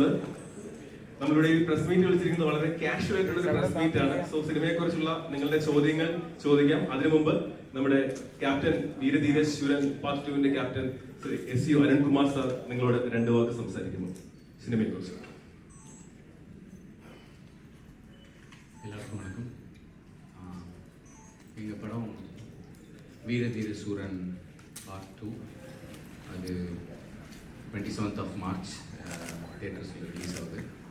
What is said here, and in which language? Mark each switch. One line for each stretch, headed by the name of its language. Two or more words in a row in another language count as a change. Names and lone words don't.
Malayalam: നമ്മളുടെ ഈ
English: press meet
Malayalam: വിളിച്ചിരിക്കുന്നത് വളരെ കാഷ്വൽ ആയിട്ടുള്ള ഒരു
English: press meet
Malayalam: ആണ്. സോ സിനിമയെ കുറിച്ചുള്ള നിങ്ങളുടെ ചോദ്യങ്ങൾ ചോദിക്കാം. അതിനു മുമ്പ് നമ്മുടെ ക്യാപ്റ്റൻ വീരധീര ശൂരൻ പാർട്ട് 2-ന്റെ ക്യാപ്റ്റൻ S.U. അരുൺകുമാർ സാർ നിങ്ങളോട് 2 വാക്ക് സംസാരിക്കുന്നു സിനിമയെ കുറിച്ച്.
Tamil: எல்லாருக்கும் வணக்கம். எங்கள் படம் வீரதீர சூரன் பார்ட் 2 அது 27th March தியேட்டர்ஸில் ரிலீஸ் ஆகுது.